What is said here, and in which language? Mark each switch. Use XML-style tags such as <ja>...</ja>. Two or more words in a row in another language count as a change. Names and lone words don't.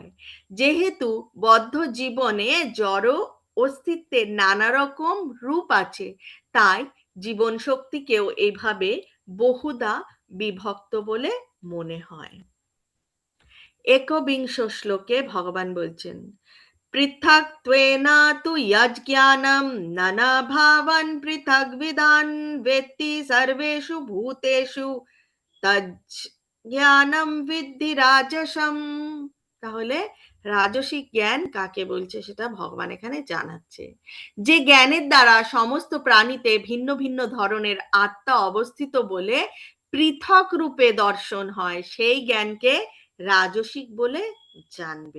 <bn>যেহেতু বদ্ধ জীবনে জড় অস্তিত্বের নানা রকম রূপ আছে, তাই জীবন শক্তিকেও এইভাবে বহুধা বিভক্ত বলে মনে হয়। একবিংশ শ্লোকে ভগবান বলছেন,</bn> <sa>पृथक्त्वेन तु यज्ज्ञानं नानाभावान् पृथग्विदान् वेत्ति सर्वेषु भूतेषु তজ্জ্ঞানম বিদ্ধি রাজসম।</sa> <bn>তাহলে রাজসিক জ্ঞান কাকে বলছে সেটা ভগবান এখানে জানাচ্ছে। যে জ্ঞানের দ্বারা সমস্ত প্রাণীতে ভিন্ন ভিন্ন ধরনের আত্মা অবস্থিত বলে পৃথক রূপে দর্শন হয়, সেই জ্ঞানকে রাজসিক বলে জানবে।</bn>